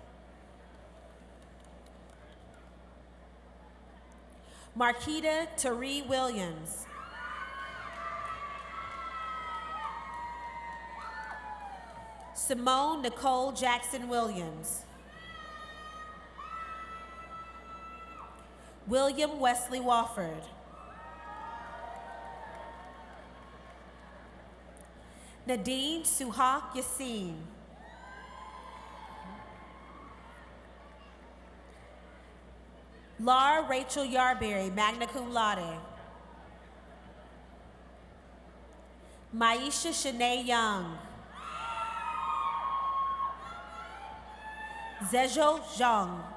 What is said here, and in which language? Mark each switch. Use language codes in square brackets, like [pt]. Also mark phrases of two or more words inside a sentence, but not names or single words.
[en] Marquita Tari Williams. Simone Nicole Jackson Williams. William Wesley Wofford. Nadine Suhak Yassin. Laura Rachel Yarberry, [la] magna cum laude. [en] Maisha Shanae Young. Zhejo Zhang.